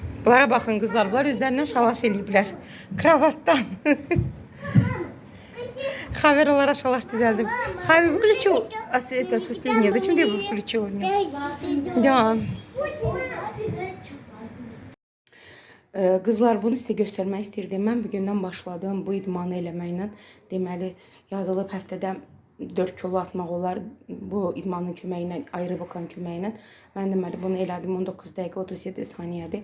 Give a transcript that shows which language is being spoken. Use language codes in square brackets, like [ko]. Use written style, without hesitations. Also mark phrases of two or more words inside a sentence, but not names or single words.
[az] Bunlara baxın qızlar, bunlar özlərindən şalaş eləyiblər. Kravatdan. Xəbər olaraq şalaş düzəldim. [ru] Xəbər включил. Это состояние. Зачем ты его включил? Да. [az] Qızlar, bunu sizə göstərmək istirdim. Mən bugündən başladım bu idmanı eləməklə. Deməli, yazılıb həftədə 4 kilo atmaq olar bu idmanın köməyi ilə, aerobikan köməyi ilə. Mən deməli bunu elədim 19 dəqiqə 37 saniyədir.